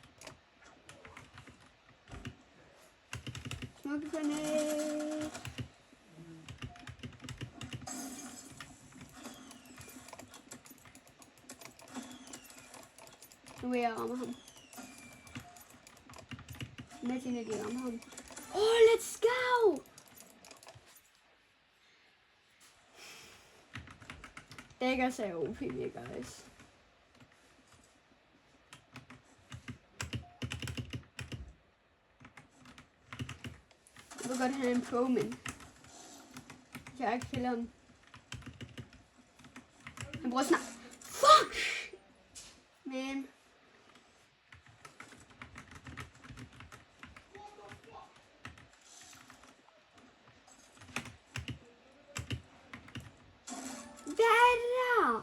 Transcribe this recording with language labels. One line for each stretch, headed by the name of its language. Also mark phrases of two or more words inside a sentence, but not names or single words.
English: Smoke grenade.
Danish: Nu vil jeg ramme ham. Med til at ramme ham.
English: Let's go!
Danish: Daggers er OP, guys. Jeg vil godt have en pro, men jeg ikke killer ham. Han bruger snart. Fuck! Man. Hvad er det der?